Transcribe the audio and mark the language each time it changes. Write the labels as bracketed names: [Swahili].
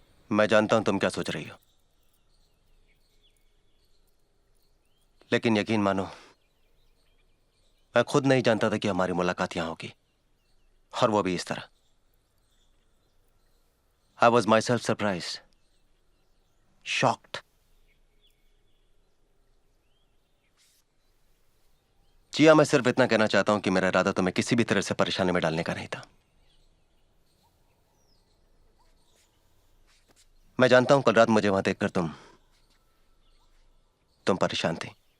[Hindi] मैं जानता हूं तुम क्या सोच रही हो, लेकिन यकीन मानो मैं खुद नहीं जानता था कि हमारी मुलाकात यहां होगी, और वो भी इस तरह. [English] I was myself surprised, shocked. [Hindi] जिया, मैं सिर्फ इतना कहना चाहता हूं कि मेरा इरादा तुम्हें किसी भी तरह से परेशानी में डालने का नहीं था. मैं जानता हूं कल रात मुझे वहां देखकर तुम परेशान थी.